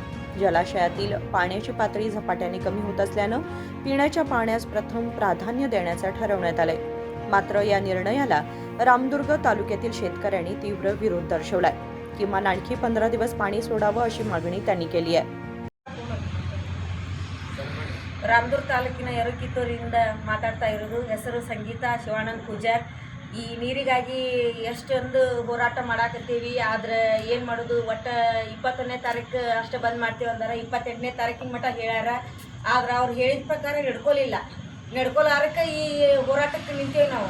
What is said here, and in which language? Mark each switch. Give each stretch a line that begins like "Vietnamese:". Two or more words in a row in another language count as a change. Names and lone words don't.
Marathi: जलाशयातील पाण्याची पातळी झपाट्याने कमी होत असल्यानं पिण्याच्या पाण्यास प्रथम प्राधान्य देण्याचं ठरवण्यात आलंय। मात्र या निर्णयाला रामदुर्ग तालुक्यातील शेतकऱ्यांनी तीव्र विरोध दर्शवलाय। किमान आणखी 15 दिवस पाणी सोडावं अशी मागणी त्यांनी केली आहे।
Kannada: ರಾಮದುರ್ಗ ತಾಲೂಕಿನ ಯರಕಿತ್ತೂರಿಂದ ಮಾತಾಡ್ತಾ ಇರೋದು। ಹೆಸರು ಸಂಗೀತಾ ಶಿವಾನಂದ ಪೂಜಾರ್। ಈ ನೀರಿಗಾಗಿ ಎಷ್ಟೊಂದು ಹೋರಾಟ ಮಾಡಾಕತ್ತೀವಿ, ಆದ್ರೆ ಏನು ಮಾಡೋದು, ಒಟ್ಟು 21ನೇ ತಾರೀಕು ಅಷ್ಟೇ ಬಂದ್ ಮಾಡ್ತೀವಿ ಅಂದಾರ। 28ನೇ ತಾರೀಕಿನ ಮಟ್ಟ ಹೇಳ್ಯಾರ, ಆದ್ರೆ ಅವ್ರು ಹೇಳಿದ ಪ್ರಕಾರ ನಡ್ಕೊಲಾರಕ್ಕೆ ಈ ಹೋರಾಟಕ್ಕೆ ನಿಂತೀವಿ ನಾವು।